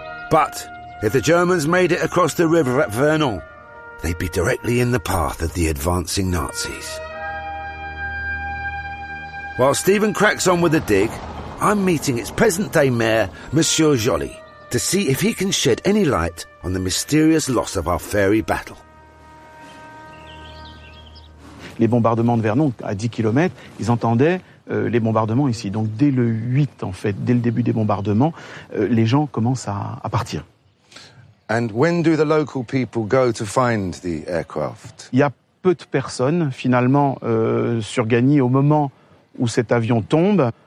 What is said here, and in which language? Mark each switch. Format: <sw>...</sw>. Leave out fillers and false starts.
<en>But if the Germans made it across the river at Vernon, they'd be directly in the path of the advancing Nazis. While Stephen cracks on with the dig, I'm meeting its present-day mayor, Monsieur Joly, to see if he can shed any light on the mysterious loss of our fairy battle.</en> <fr>Les bombardements de Vernon, à 10 km, ils entendaient les bombardements ici. Donc dès le 8, en fait, dès le début des bombardements, les gens commencent à partir.</fr> <en>And when do the local people go to find the aircraft?</en> <fr>Il y a peu de personnes, finalement, sur Gany au moment où cet avion tombe.</fr>